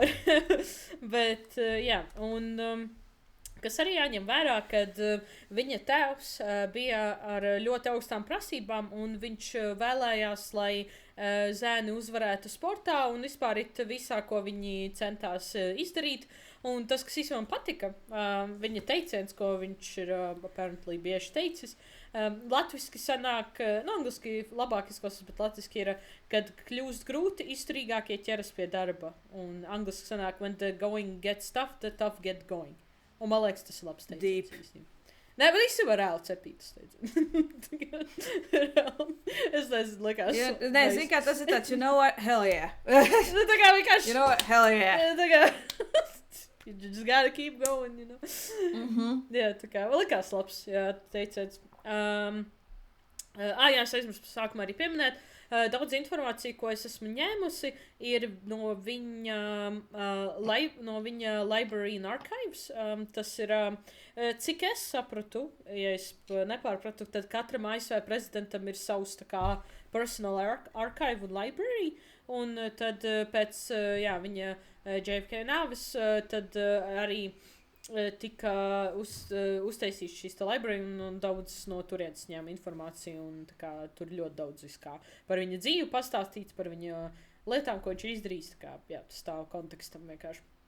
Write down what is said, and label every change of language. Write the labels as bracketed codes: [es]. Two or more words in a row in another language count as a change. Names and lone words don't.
[lv] Bet, jā, un kas arī jāņem vērā, kad viņa tēvs bija ar ļoti augstām prasībām, un viņš vēlējās, lai zēni uzvarētu sportā un vispār visā, ko viņi centās izdarīt. Un tas, kas īstenībā man patika, viņa teiciens, ko viņš ir apparently bieži teicis, latviski sanāk, angliski labāk izklausās, bet latviski ir, kad kļūst grūti, izturīgākie ķeras pie darba. Un angliski sanāk, [en] when the going gets tough, the tough get going. [lv] Un man liekas, tas ir labs teiciens. Nē, bet īstenībā reāli cepītas teiciens. Es nezinu, likās. Nē, zinu, kā tas ir tāds, [en] you know what, hell yeah. [lv] Tā kā vienkārši. [en] You know what, hell yeah. [lv] Tā kā. [en] You just gotta keep going, you know. [lv] Jā, tā kā, likās labs, jā, teiciens. Jā, es aizmirsu sākumā arī pieminēt. Daudz informācija, ko es esmu ņēmusi, ir no viņa Library and Archives. Tas ir, cik es sapratu, ja es nepārpratu, tad katram ASV prezidentam ir savs tā kā [en] personal archive [lv] un library. Un tad pēc viņa JFK nāves, tad arī tika uztaisīts šīs library un daudz no turienes ņēma informāciju un tā kā tur ļoti daudz viskā par viņa dzīvi pastāstīts, par viņa lietām, ko viņš ir izdarījis, tā kā, jā, tas tā kontekstam vienkārši.